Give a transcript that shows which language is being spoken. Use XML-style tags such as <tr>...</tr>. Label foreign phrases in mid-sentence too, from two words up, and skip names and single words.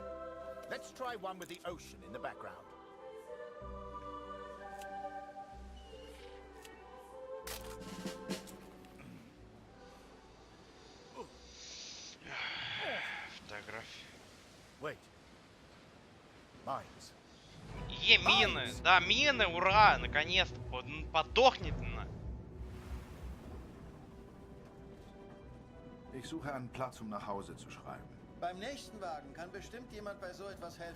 <en>Let's try one with the ocean in the background.</en> <ru>Фотография.</ru> <en>Wait. Mines.</en> <ru>Мины! Да, мины, ура! Наконец-то! Подохнет она!</ru> <de>Ich suche einen Platz, um nach Hause zu schreiben. Beim nächsten Wagen kann bestimmt jemand bei so etwas helfen.</de>